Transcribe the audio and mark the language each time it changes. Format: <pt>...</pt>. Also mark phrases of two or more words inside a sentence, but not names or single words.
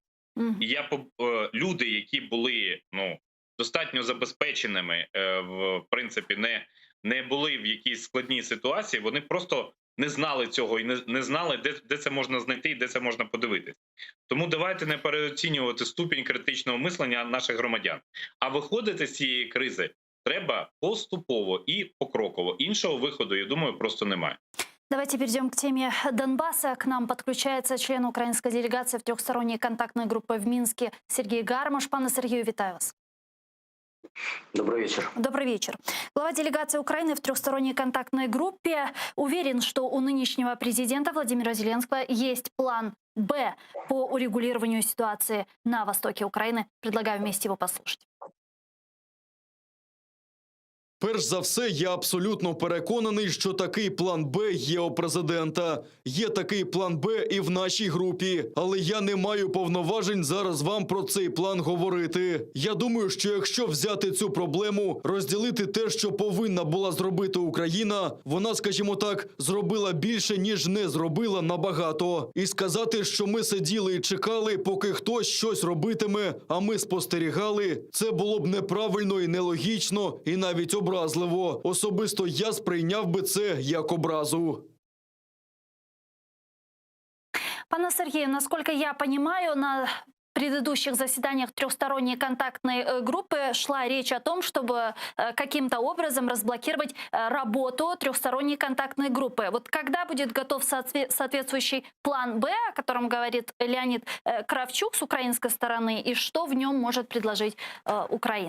<uk>І люди, які були достатньо забезпеченими, в принципі, не були в якійсь складній ситуації, вони просто не знали цього і не знали, де це можна знайти і де це можна подивитись. Тому давайте не переоцінювати ступінь критичного мислення наших громадян. А виходити з цієї кризи треба поступово і покроково. Іншого виходу, я думаю, просто немає.</uk> <ru>Давайте перейдем к теме Донбасса. К нам подключается член украинской делегации в трехсторонней контактной группе в Минске Сергей Гармаш.</ru> <uk>Пане Сергею, вітаю вас.</uk> <ru>Добрый вечер. Добрый вечер. Глава делегации Украины в трехсторонней контактной группе уверен, что у нынешнего президента Владимира Зеленского есть план «Б» по урегулированию ситуации на востоке Украины. Предлагаю вместе его послушать.</ru> <uk>Перш за все, я абсолютно переконаний, що такий план «Б» є у президента. Є такий план «Б» і в нашій групі. Але я не маю повноважень зараз вам про цей план говорити. Я думаю, що якщо взяти цю проблему, розділити те, що повинна була зробити Україна, вона, скажімо так, зробила більше, ніж не зробила набагато. І сказати, що ми сиділи і чекали, поки хтось щось робитиме, а ми спостерігали, це було б неправильно і нелогічно, і навіть образливо. Особисто я сприйняв би це як образу.</uk> <ru>Пане Сергею, насколько я понимаю, на предыдущих заседаниях трехсторонней контактной группы шла речь о том, чтобы каким-то образом разблокировать работу трехсторонней контактной группы. Вот когда будет готов соответствующий план «Б», о котором говорит Леонид Кравчук с украинской стороны, и что в нем может предложить Украина?</ru>